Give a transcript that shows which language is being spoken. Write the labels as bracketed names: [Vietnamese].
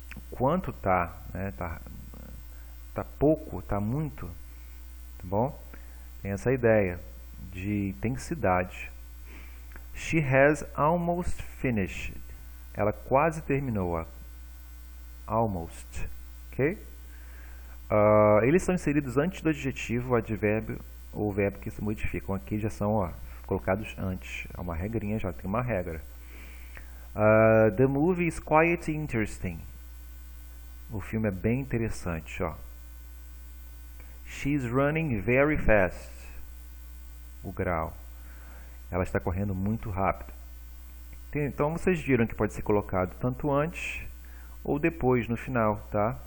[Portuguese] Quanto tá, né? Tá pouco, tá muito, tá bom? Tem essa ideia de intensidade. [English] She has almost finished. [Portuguese] Ela quase terminou. Almost, ok? Eles são inseridos antes do adjetivo, o advérbio ou o verbo que se modificam. Aqui já são colocados antes. É uma regrinha, já tem uma regra. [English] The movie is quite interesting. [Portuguese] O filme é bem interessante, ó. [English] She's running very fast. [Portuguese] O grau. Ela está correndo muito rápido. Então vocês viram que pode ser colocado tanto antes ou depois no final, tá?